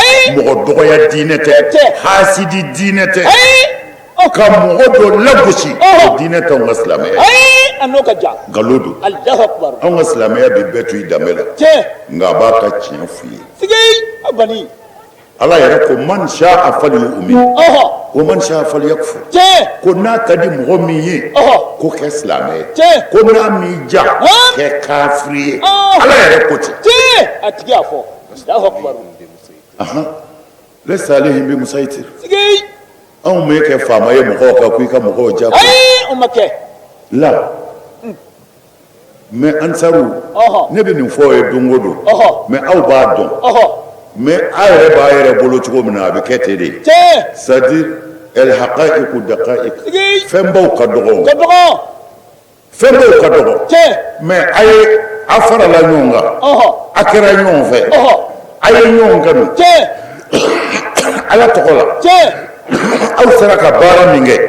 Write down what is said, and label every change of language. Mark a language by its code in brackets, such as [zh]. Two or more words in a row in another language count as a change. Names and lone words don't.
[bm] Mɔgɔ dɔgɔya diinɛ tɛ. Hasidi diinɛ tɛ. Ka mɔgɔ dɔ lagosi o diinɛ tɛ anw ka silamɛya. A n'o ka jan. Nkalon don. [ar] الله أكبر. [bm] Anw ka silamɛya bɛ bɛɛ to i danbe la. Tiɲɛ. Nka a b'a ka tiɲɛ f'i ye. Sigi a bani. Ala yɛrɛ ko [ar] من شاء فليؤمن ومن شاء فليكفر. [bm] Tiɲɛ. Ko n'a ka di mɔgɔ min ye ko kɛ silamɛ ye. Tiɲɛ. Ko n'a m'i ja kɛ kafiri ye. Ala yɛrɛ ko ten. Tiɲɛ. A tigi y'a fɔ. [ar] الله أكبر. ليس عليهم بمسيطر. [bm] Sigi. Anw m'e kɛ faama ye mɔgɔw kan ko i ka mɔgɔw ja. Ayi o ma kɛ. La mais Ansaru ne bɛ nin fɔ ye don o don mais aw b'a dɔn mais a yɛrɛ b'a yɛrɛ bolo cogo min na a bɛ kɛ ten de. Tiɲɛ. [ar] C'est-à-dire الحقائق دقائق. [bm] Fɛnbaw ka dɔgɔ. Ka dɔgɔ. Fɛnbaw ka dɔgɔ. Tiɲɛ. Mais a ye a farala ɲɔgɔn kan. A kɛra ɲɔgɔn fɛ. A ye ɲɔgɔn kanu. Tiɲɛ. Ala tɔgɔ la. Tiɲɛ. Aw sera ka baara min kɛ.